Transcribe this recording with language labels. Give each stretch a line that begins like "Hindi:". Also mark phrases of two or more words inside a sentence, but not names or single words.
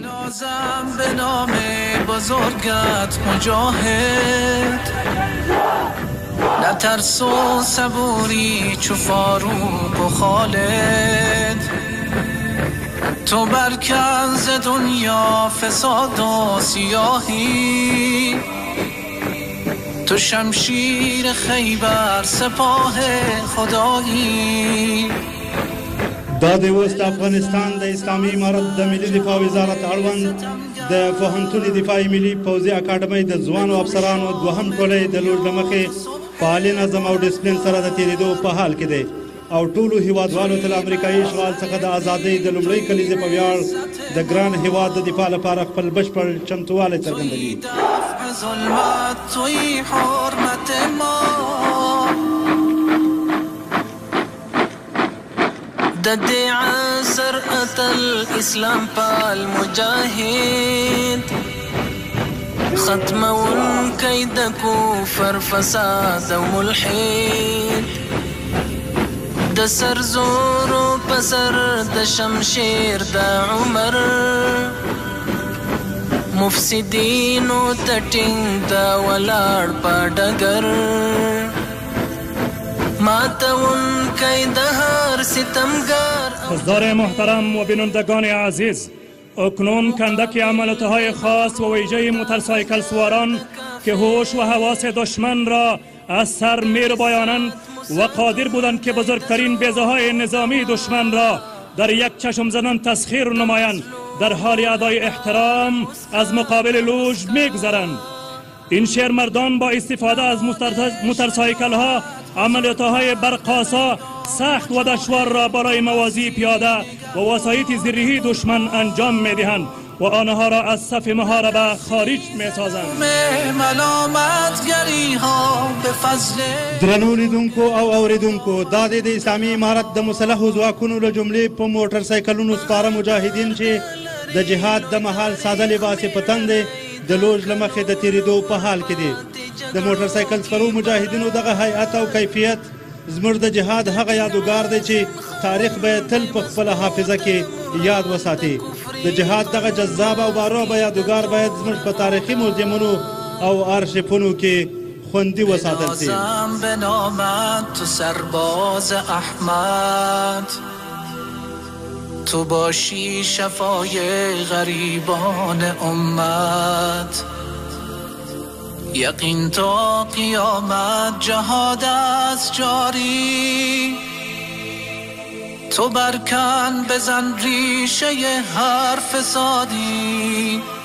Persian: نازم به نام بزرگت مجاهد، نترس و صبوری چو فاروق و خالد. تو برکن ز دنیا فساد و سیاهی، تو شمشیر خیبر سپاه خدایی.
Pashto: دا د وست افغانستان د اسلامي امارت د ملي دفاع وزارت اړوند د پوهنتون دفاعي ملي پوځي اکاډمۍ د ځوانو افسرانو دوهم ټولۍ د لوړ له مخې فعال نظم او ډسپلین سره د تېرېدو په حال کې دی او ټولو هیوادوالو ته له امریکایي اشغال څخه د ازادۍ د لومړۍ کلیزې په ویاړ د ګران هیواد د دفاع لپاره خپل بشپړ چمتووالی څرګندوي.
Persian: ظلمت توی حرمت ما،
Pashto: د دې عصر اتل اسلام پال مجاهد، ختمونکی د کفر فساد او ملحد. د سر زورو پسر د شمشیر د عمر، مفسدینو ته ټینګ د ولاړ په ډګر. ماتونکی د هر ستمگر.
Persian: حضار محترم و بینندگان عزیز، اکنون کندک عملیات‌های خاص و ویژه موتورسایکل سواران که هوش و حواس دشمن را از سر می‌ربایانند و قادر بودند که بزرگترین بیضه‌های نظامی دشمن را در یک چشم زدن تسخیر نمایند، در حال ادای احترام از مقابل لوژ می‌گذرند. این شیرمردان با استفاده از موتورسایکل ها عملیات‌های برق‌آسا سخت و دشوار را برای موازی پیاده و وسایط زیرهی دشمن انجام می‌دهند و آنها را از صف محاربه خارج می‌سازند.
Pashto: درنو لیدونکو او اوریدونکو، دا د اسلامي امارت د مسلحو ځواکونو له جملې په موټر سایکلونو سپاره مجاهدین چې د جهاد د مهال ساده لباس په تن دی د لوژ له مخې د تېرېدو په حال کې دي. د موټر سایکل سپرو مجاهدینو دغه هیئت او کیفیت زموږ د جهاد هغه یادګار دی چې تاریخ به تل په خپله حافظه کې یاد وساتي. د جهاد دغه جذاب او بارابه یادګار باید زموږ په تاریخي موزیمونو او آرشیفونو کې خوندي وساتل شي.
Persian: به نامت تو سرباز احمد، تو باشی شفای غریبان امت. یقین تا قیامت جهاد است جاری، تو برکن بزن ریشه هر فسادی.